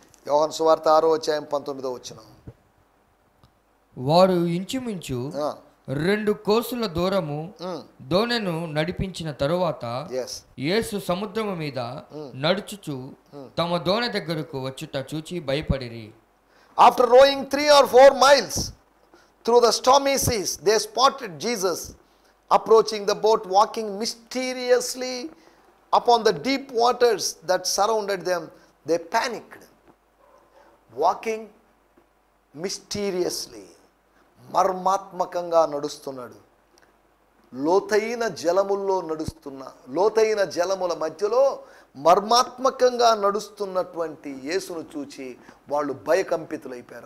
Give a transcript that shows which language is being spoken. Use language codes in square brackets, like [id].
[te] యోహాను సువార్త 6వ అధ్యాయం 19వ వచనం. వారు ఇంచుమించు 2 కోసుల దూరము దోణెను నడిపించిన తరువాత యేసు సముద్రము మీద నడుచుచు తమ దోణె దగ్గరకు వచ్చుట చూచి భయపడిరి. [en] After rowing 3 or 4 miles through the stormy seas, they spotted Jesus approaching the boat, walking mysteriously upon the deep waters that surrounded them. They panicked. Walking mysteriously, [te] మర్మాత్మకంగా నడుస్తున్నాడు. లోతైన జలముల్లో నడుస్తున్న, లోతైన జలముల మధ్యలో మర్మాత్మకంగా నడుస్తున్నటువంటి యేసును చూచి వాళ్ళు భయకంపితులైపోయారు.